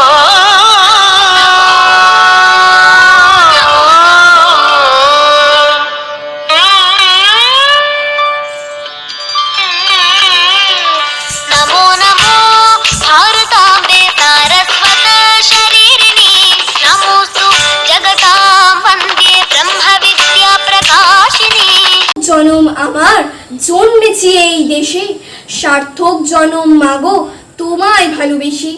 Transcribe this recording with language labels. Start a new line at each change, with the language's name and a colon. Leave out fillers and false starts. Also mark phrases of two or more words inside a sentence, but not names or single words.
Sanskrit: नमो नमो भारताम्बे सारस्वत शरीरिणी नमोस्तु जगतां वन्दे ब्रह्म विद्या प्रकाशिनी।
Bangla: জনম আমার জন্মেছি এই দেশে, সার্থক জনম মাগো তোমায় ভালোবেসি।